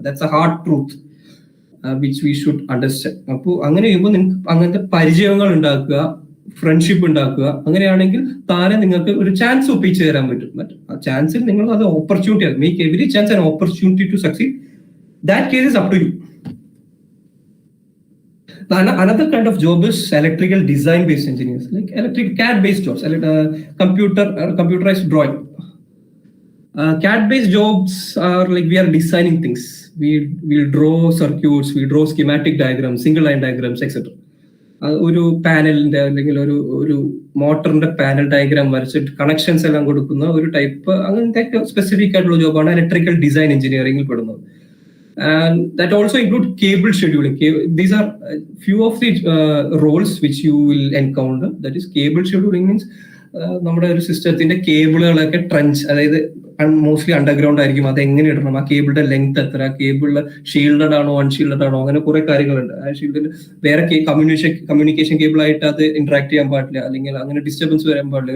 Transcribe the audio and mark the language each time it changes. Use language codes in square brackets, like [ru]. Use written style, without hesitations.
[en] That's a hard truth which we should understand. [ml] അപ്പോൾ അങ്ങനെ ചെയ്യുമ്പോൾ നിങ്ങൾക്ക് അങ്ങനത്തെ പരിചയങ്ങൾ ഉണ്ടാക്കുക, ഫ്രണ്ട്ഷിപ്പ് ഉണ്ടാക്കുക. അങ്ങനെയാണെങ്കിൽ താനെ നിങ്ങൾക്ക് ഒരു ചാൻസ് ഒപ്പിച്ചു തരാൻ പറ്റും. ആ ചാൻസിൽ നിങ്ങൾ അത് ഓപ്പർച്യൂണിറ്റി ആണ്. [en] Make every chance an opportunity to succeed. That case is up to you. Another kind of job is electrical design based engineers, like electric CAD based jobs, computerized drawing. CAD based jobs are like we are designing things. We'll draw circuits, we draw schematic diagrams, single line diagrams, etc. [ml] ഒരു പാനലിന്റെ അല്ലെങ്കിൽ ഒരു മോട്ടറിന്റെ panel diagram വരച്ചിട്ട് connections എല്ലാം കൊടുക്കുന്ന ഒരു type, അങ്ങനത്തെ specific ആയിട്ടുള്ള ജോബാണ് electrical design എഞ്ചിനീയറിംഗിൽ പെടുന്നത്. [en] And that also include cable scheduling. These are few of the roles which you will encounter. That is, cable scheduling means [ml] നമ്മുടെ ഒരു സിസ്റ്റത്തിന്റെ കേബിളുകളൊക്കെ ട്രഞ്ച്, അതായത് മോസ്റ്റ്ലി അണ്ടർഗ്രൗണ്ട് ആയിരിക്കും, അത് എങ്ങനെ ഇടണം, ആ കേബിളിന്റെ ലെങ്ത് എത്ര, കേബിളിൽ ഷീൽഡഡ് ആണോ അൺഷീൽഡഡ് ആണോ, അങ്ങനെ കുറെ കാര്യങ്ങളുണ്ട്. ആ ഷീൽഡിൽ വേറെ കമ്മ്യൂണിക്കേഷൻ കേബിൾ ആയിട്ട് അത് ഇന്ററാക്ട് ചെയ്യാൻ പാടില്ല, അല്ലെങ്കിൽ അങ്ങനെ ഡിസ്റ്റർബൻസ് വരാൻ പാടില്ല.